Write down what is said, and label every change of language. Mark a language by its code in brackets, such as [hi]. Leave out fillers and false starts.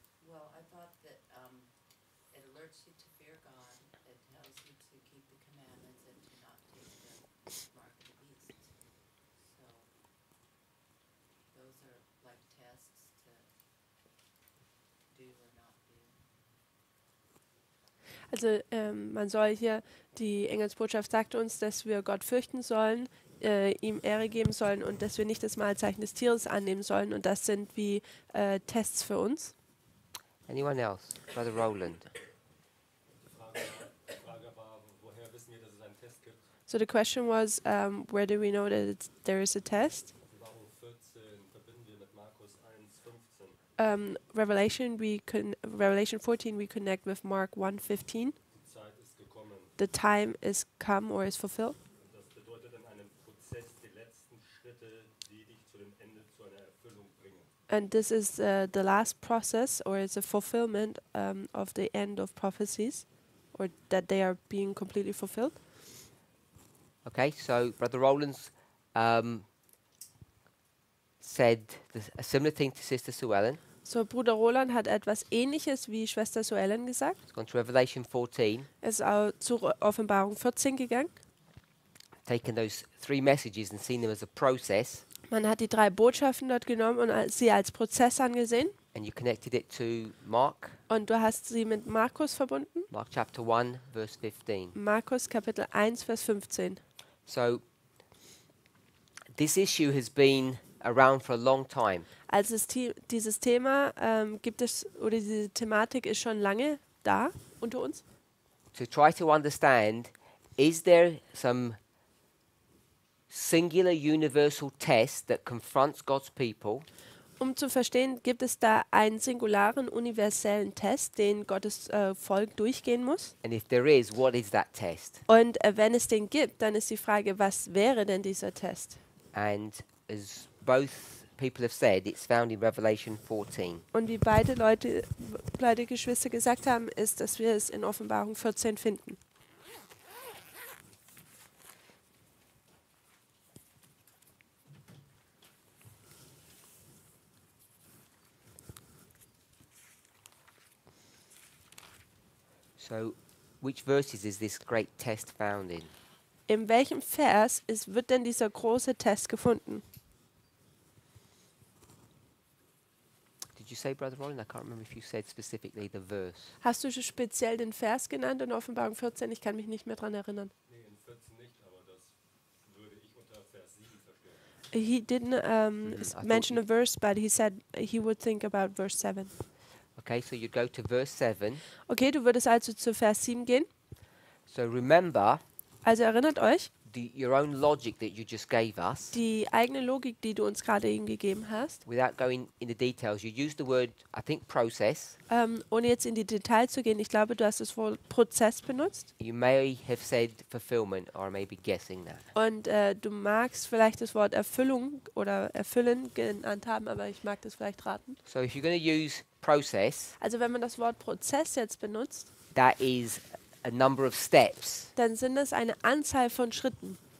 [en] Well, I thought that it alerts you to fear God. It tells you to keep the commandments and to not take the mark of the beast. So those are like tests to do or not do. [de] Also man soll hier, die Engelsbotschaft sagt uns, dass wir Gott fürchten sollen, ihm Ehre geben sollen und dass wir nicht das Mahlzeichen des Tieres annehmen sollen. Und das sind wie Tests für uns. [en] Anyone else? Brother Roland. [de] Die Frage war, woher wissen wir, dass es einen Test gibt? [en] So the question was, where do we know that there is a test? [de] Offenbarung 14 verbinden wir mit Markus 1,15. [en] Revelation 14 we connect with Mark 1:15. [de] Die Zeit ist gekommen. [en] The time is come or is fulfilled. [de] Und das bedeutet in einem Prozess die letzten Schritte, die dich zu dem Ende, zu einer Erfüllung bringen. [en] And this is the last process, or it's a fulfillment of the end of prophecies, or that they are being completely fulfilled. Okay, so Brother Roland's said a similar thing to Sister Sue Ellen. [de] So Bruder Roland hat etwas Ähnliches wie Schwester Sue Ellen gesagt. [en] It's gone to Revelation 14, [de] Er ist auch zur Offenbarung 14 gegangen. [en] taken those 3 messages and seen them as a process, [de] Man hat die 3 Botschaften dort genommen und sie als Prozess angesehen. [en] and you connected it to Mark, [de] Und du hast sie mit Markus verbunden. [en] Mark chapter 1, verse 15. [de] Markus Kapitel 1, Vers 15. [en] So this issue has been around for a long time. [de] Also dieses Thema gibt es, oder diese Thematik ist schon lange da unter uns. [en] To try to understand, is there some singular universal test that confronts God's people, [de] Um zu verstehen, gibt es da einen singularen, universellen Test, den Gottes Volk durchgehen muss. [en] and if there is, what is that test? [de] Und wenn es den gibt, dann ist die Frage, was wäre denn dieser Test? [en] And as both people have said, it's found in Revelation 14. [de] Und wie beide Geschwister gesagt haben, ist, dass wir es in Offenbarung 14 finden. [en] So which verses is this great test found in? [de] In welchem Vers wird denn dieser große Test gefunden? [en] Did you say, Brother Roland? I can't remember if you said specifically the verse. [de] Hast du schon speziell den Vers genannt in Offenbarung 14? Ich kann mich nicht mehr daran erinnern. Nee, in 14 nicht, aber das würde ich unter Vers 7 verstehen. [en] He didn't thought mention you- a verse, but he said he would think about verse 7. Okay, so you go to verse 7. [de] Okay, du würdest also zu Vers 7 gehen. [en] So remember [de] Also erinnert euch, [en] your own logic that you just gave us. [de] die eigene Logik, die du uns gerade eben gegeben hast, [en] Without going into details, you used the word, I think, process. [de] ohne jetzt in die Details zu gehen, ich glaube, du hast das Wort Prozess benutzt. [en] You may have said fulfillment, or I may be guessing that. [de] Und du magst vielleicht das Wort Erfüllung oder Erfüllen genannt haben, aber ich mag das vielleicht raten. [en] So if you're going to use process, [de] Also wenn man das Wort Prozess jetzt benutzt, [en] that is a number of steps. [de] dann sind es eine Anzahl von Schritten.